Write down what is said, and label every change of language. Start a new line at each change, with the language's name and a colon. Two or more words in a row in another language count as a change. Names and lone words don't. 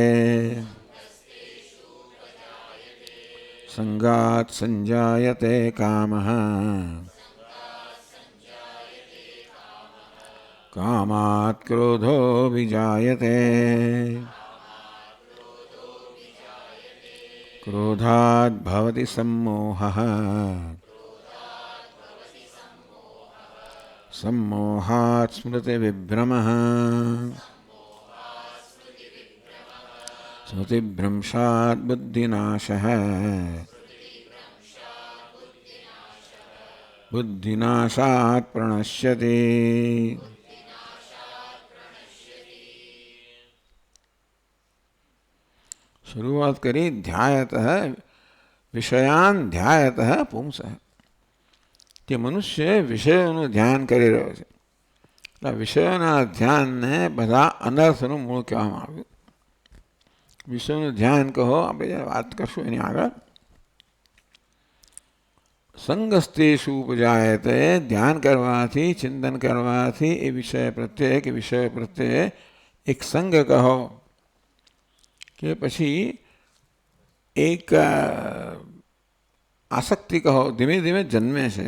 Sanskrit: સંગાત સંજાયતે કામઃ કામાત ક્રોધો વિજાયતે ક્રોધાદ ભવતિ सम्मोहः सम्मोहात् स्मृतिविभ्रमः स्मृतिभ्रंशात् बुद्धिनाशः बुद्धिनाशात् प्रणश्यति.
Gujarati: શરૂઆત કરી
Sanskrit: ध्यायतः विषयान ध्यायतः पुंसः,
Gujarati: કે મનુષ્ય વિષયોનું ધ્યાન કરી રહ્યો છે. એટલે વિષયોના ધ્યાનને બધા અનર્થનું મૂળ કહેવામાં આવ્યું. વિષયોનું ધ્યાન કહો, આપણે જ્યારે વાત કરશું એની આગળ.
Sanskrit: સંગસ્તેષુ ઉપજાયતે,
Gujarati: ધ્યાન કરવાથી, ચિંતન કરવાથી એ વિષય પ્રત્યે કે વિષય પ્રત્યે એક સંગ કહો કે પછી એક આસક્તિ કહો, ધીમે ધીમે જન્મે છે.